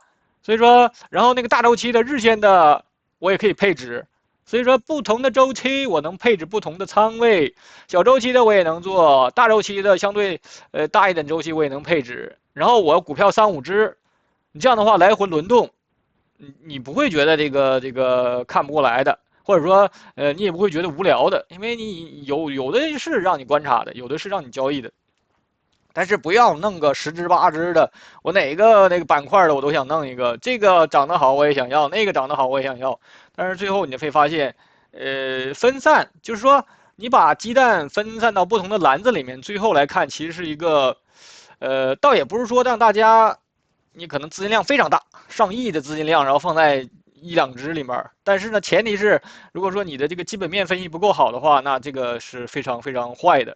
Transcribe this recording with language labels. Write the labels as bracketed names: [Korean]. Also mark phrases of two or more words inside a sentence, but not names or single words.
[Chinese] 所以說，然後那個大週期的日線的。我也可以配置，所以說不同的週期我能配置不同的倉位，小週期的我也能做，大週期的相對大一點週期我也能配置。然後我股票3、5隻，你這樣的話來回輪動，你不會覺得這個看不過來的， 或者說你也不會覺得無聊的，因為你有的是讓你觀察的，有的是讓你交易的。但是不要弄個十只八只的，我哪个那个板塊的我都想弄一個，這個漲得好我也想要，那個漲得好我也想要。但是最後你會發現，分散就是說你把雞蛋分散到不同的籃子裡面，最後來看其實是一個，倒也不是說讓大家，你可能資金量非常大，上億的資金量，然後放在一兩只裡面，但是呢，前提是如果說你的這個基本面分析不夠好的話，那這個是非常非常壞的。